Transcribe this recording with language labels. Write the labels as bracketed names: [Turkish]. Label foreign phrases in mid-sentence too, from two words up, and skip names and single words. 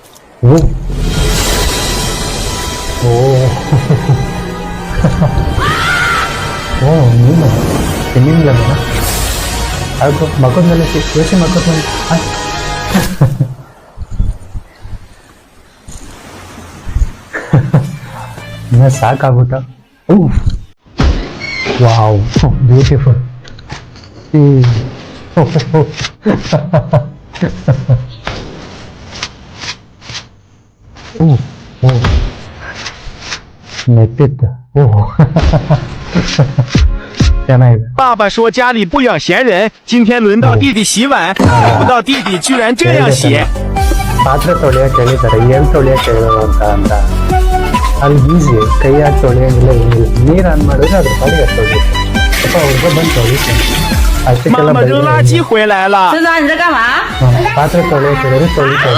[Kannada] ಓ ನೀನು ತಿನ್ನಿಲ್ಲ ಅದು ಮಕ್ಕದ ಮೇಲೆ ಯೋಚನೆ ಮಕ್ಕದ ಮೇಲೆ ಇನ್ನ ಸಾಕಾಗ್ಬಿಟ್ಟ. [English] wow, beautiful. [Kannada] ನೆಟ್ಟಿತ್ತು. [Chinese] 爸爸说家里不养闲人，今天轮到弟弟洗碗，想不到弟弟居然这样洗。 [Kannada] ಪಾತ್ರೆ ತೊಳೆಯಕ್ಕೆ ಹೇಳಿದ್ದಾರೆ, ಎಲ್ಲಿ ತೊಳೆಯಕ್ಕೆ ಹೇಳೋದು ಅಂತ. ಅಲ್ಲಿ ಈಸಿ, ಕೈಯಾಗಿ ತೊಳೆಯಂಗಿಲ್ಲ, ಏನಿಲ್ಲ. ನೀರು ಆನ್ ಮಾಡಿದ್ರೆ ಅದ್ರ ಪಾಡಿಗೆ ತೊಳಿಯುತ್ತೆ. ಅಪ್ಪ ಅವ್ರಿಗೆ ಬಂದು ತೊಳಿತೀನಿ ಅಷ್ಟಕ್ಕೆಲ್ಲ. ಪಾತ್ರೆ ತೊಳೆಯಕ್ಕೆ ಹೇಳಿದ್ರೆ ತೊಳಿತಾರೆ.